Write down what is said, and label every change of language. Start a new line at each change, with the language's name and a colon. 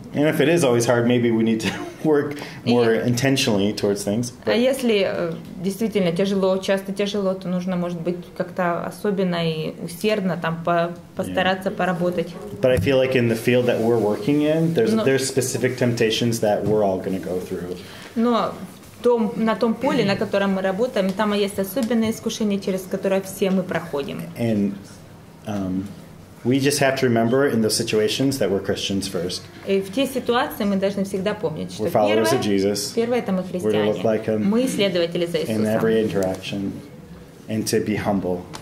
English: And if it is always hard, maybe we need to work more intentionally towards things.
Russian: А если действительно тяжело, часто тяжело, то нужно, может быть, как-то особенно и усердно там постараться поработать.
English: But I feel like in the field that we're working in, there's specific temptations that we're all going to go through.
Russian: Но на том поле, на котором мы работаем, там есть особенные искушения, через которые все мы проходим.
English: And we just have to remember in those situations that we're Christians first.
Russian: И в те ситуации мы должны всегда помнить, что первое это мы христиане. Мы следователи за Иисусом.
English: In every interaction, and to be humble.